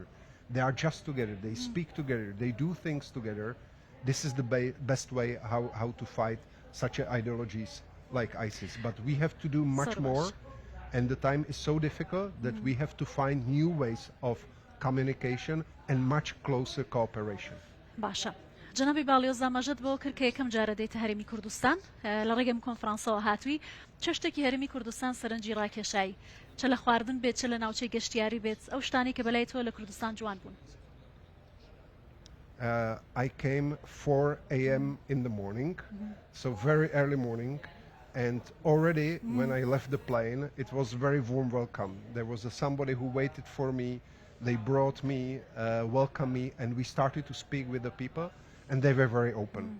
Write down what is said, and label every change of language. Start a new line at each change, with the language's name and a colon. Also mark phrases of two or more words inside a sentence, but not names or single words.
English: They are just together, they speak together, they do things together. This is the best way how to fight such ideologies like ISIS. But we have to do much more, and the time is so difficult that we have to find new ways of communication and much closer cooperation.
Central Kurdish: باشە. جنابی باڵیۆز ئاماژەت بۆ کرد کە یەکەم جارە دێتە هەرێمی کوردستان لە ڕێگەم کۆنفرانسەوە هاتووی چ شتێکی هەرێمی کوردستان سەرنجی ڕاکێشایی، چ لە خواردن بێت، چ لە ناوچەی گەشتیاری بێت، ئەو شتانی کە بەلای تۆ لە کوردستان جوان بوون.
English: I came 4 a.m. in the morning, so very early morning, and already when I left the plane, it was very warm welcome. There was somebody who waited for me. They brought me, welcomed me, and we started to speak with the people, and they were very open.